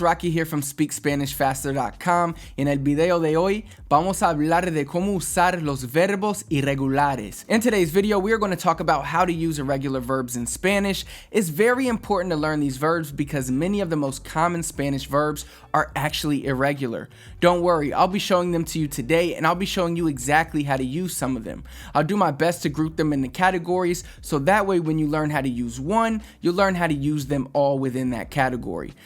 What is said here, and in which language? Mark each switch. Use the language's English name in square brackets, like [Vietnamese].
[English] Rocky here from SpeakSpanishFaster.com. [Spanish] En el video de hoy vamos a hablar de cómo usar los verbos irregulares. [English] In today's video, we are going to talk about how to use irregular verbs in Spanish. It's very important to learn these verbs because many of the most common Spanish verbs are actually irregular. Don't worry, I'll be showing them to you today, and I'll be showing you exactly how to use some of them. I'll do my best to group them into categories, so that way when you learn how to use one, you'll learn how to use them all within that category.